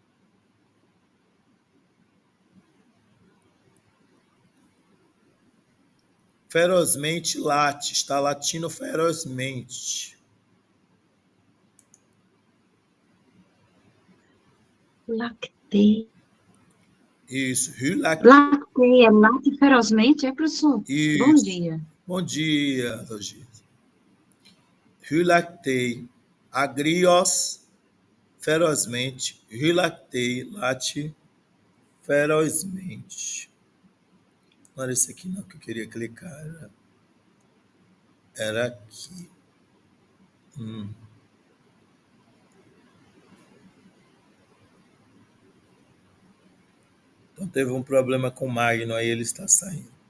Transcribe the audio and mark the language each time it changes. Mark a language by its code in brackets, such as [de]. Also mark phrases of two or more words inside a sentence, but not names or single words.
[pt] Ferozmente late, está latindo ferozmente. Lactei. Isso, rilactei. Lactei é late ferozmente, é, professor? Isso. Bom dia. Bom dia, Roger. [el] ὑλακτεῖ ἀγρίως, [pt] ferozmente, rilactei, late, ferozmente. Não era esse aqui não que eu queria clicar, era aqui. Então teve um problema com o Magno, aí ele está saindo.